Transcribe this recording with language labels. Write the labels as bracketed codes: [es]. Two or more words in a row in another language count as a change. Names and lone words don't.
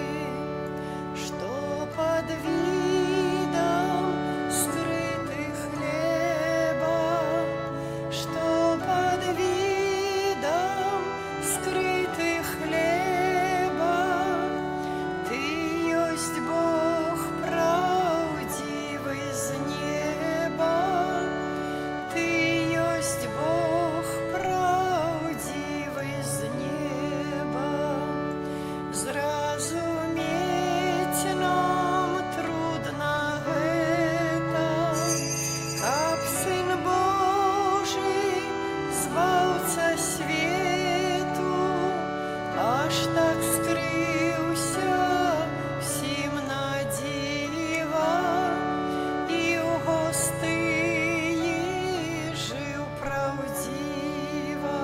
[ru] что под видом скрытых хлеба, что под видом скрытых хлеба, Ты есть Бог правдивый с неба, Ты есть Бог правдивый с неба. [be] Зразумець нам трудно гэта, каб Сын Божий, збаўца свету, аж так скрыўся всім на дзіва, і ў гостыі жыў праўдзіва.